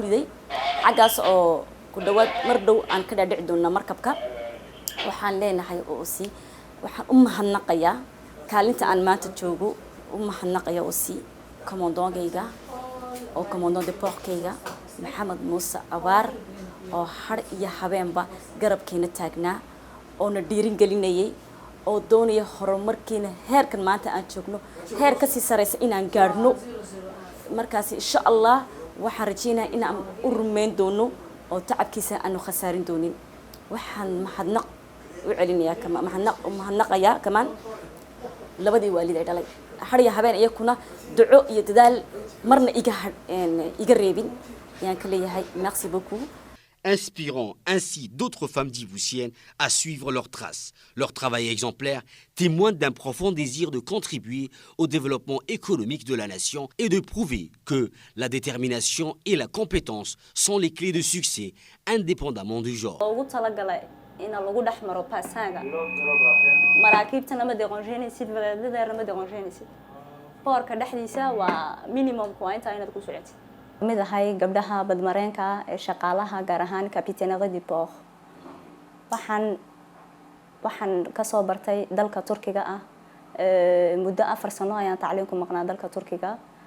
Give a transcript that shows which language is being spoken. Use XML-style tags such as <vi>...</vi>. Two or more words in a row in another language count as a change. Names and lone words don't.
<so>riday xagaas oo ku dhawaad mar dhow aan ka dhaadhici doona markabka waxaan leenahay oo si waxaan u mahadnaqayaa kaalinta aan maanta joogo u mahadnaqayaa oo si commandant-gayga oo</so> <fr>commandant de port-</fr> <so>kayga Maxamed Muuse Abaar oo har iyo habeenba garabkeena taagnaa oo na dhiirin gelinayay oo doonaya horumarkeena heerkan maanta aan joogno heer ka sii sareysa inaan gaarno markaas</so> <ar>إن شاء الله</ar> <so>waxaan rajaynayaa in aan u rumeyn doono oo tacabkiisa aanu khasaarin doonin waxaan mahadnaq u celinayaa kama mahadnaqayaa kamaan labadii waalid ay dhalay har iyo habeen iyakuna duco iyo dadaal marna iga reebin yaan ka leeyahay</so> <fr>merci beaucoup. Inspirant ainsi d'autres femmes djiboutiennes à suivre leurs traces. Leur travail exemplaire témoigne d'un profond désir de contribuer au développement économique de la nation et de prouver que la détermination et la compétence sont les clés de succès, indépendamment du genre.</fr> <so>mid ahay gabdhaha badmareenka ee shaqaalaha gaar ahaan kapiteenada di port waxaan ka soo bartay dalka Turkiga ah muddo 4 sano ayaan tacliin ku maqnaa dalka Turkiga</so>